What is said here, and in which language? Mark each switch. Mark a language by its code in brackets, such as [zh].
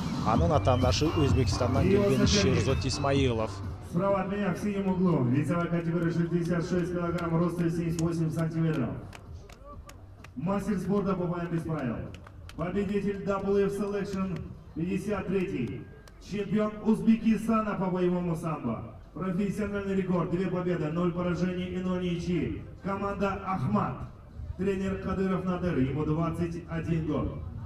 [ky] Анын атаандашы Өзбекстандан келген Шерзот Исмаилов. [ru] Справа от меня в синем углу, весовая категория 66 килограмм, рост 78 сантиметров. Мастер спорта по боям без правил. Победитель WF Selection 53-й. Чемпион Узбекистана по боевому самбо. Профессиональный рекорд, 2 победы, 0 поражений и 0 ничьи. Команда Ахмат. Тренер Кадыров Надыр, ему 21 год.